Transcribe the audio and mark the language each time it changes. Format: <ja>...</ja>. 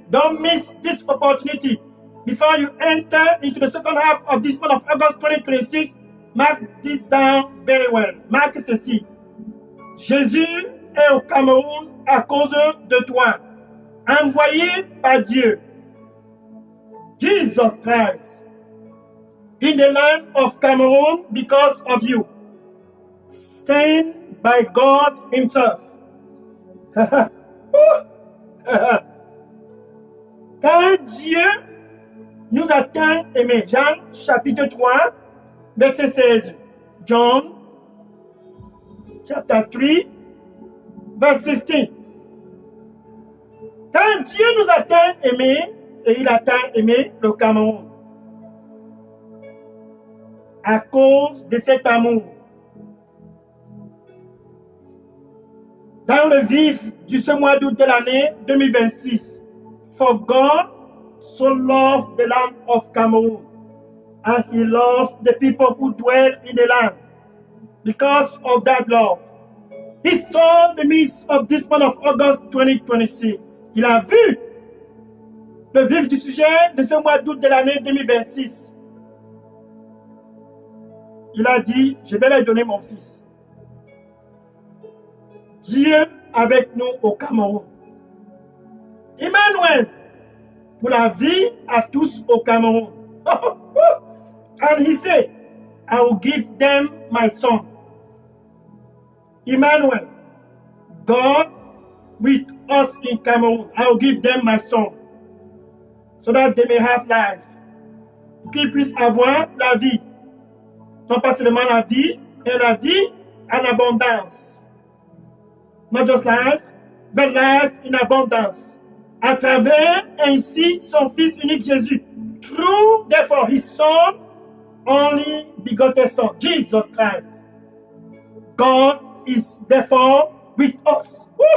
<en>Don't miss this opportunity. Before you enter into the second half of this month of August 2026, mark this down very well.</en> <fr>Marque ceci. Jésus est au Cameroun à cause de toi. Envoyé par Dieu. Jesus Christ.</fr> <en>In the land of Cameroon because of you. Sent by God Himself.</en> <fr>Car Dieu nous a tant aimés. Jean chapitre 3, verset 16. John</fr> <en>chapter 3, verse 16.</en> <fr>Quand Dieu nous a tant aimés, et il a tant aimé le Cameroun, à cause de cet amour, dans le vif de ce mois d'août de l'année 2026,</fr> <en>for God so loved the land of Cameroon, and he loved the people who dwell in the land. Because of that love, he saw the midst of this month of August 2026.</en> <fr>Il a vu le vif du sujet de ce mois d'août de l'année 2026. Il a dit, je vais leur donner mon fils. Dieu avec nous au Cameroun. Emmanuel, pour la vie à tous au Cameroun.</fr> <en>And he said, I will give them my son. Emmanuel, God with us in Cameroun. I will give them my son. So that they may have life.</en> <fr>Qu'ils puissent avoir la vie. Non pas seulement la vie, mais la vie en abondance.</fr> <en>Not just life, but life in abundance.</en> <fr>À travers ainsi son Fils unique Jésus.</fr> <en>Through, therefore, his Son, only begotten Son, Jesus Christ. God is therefore with us.</en>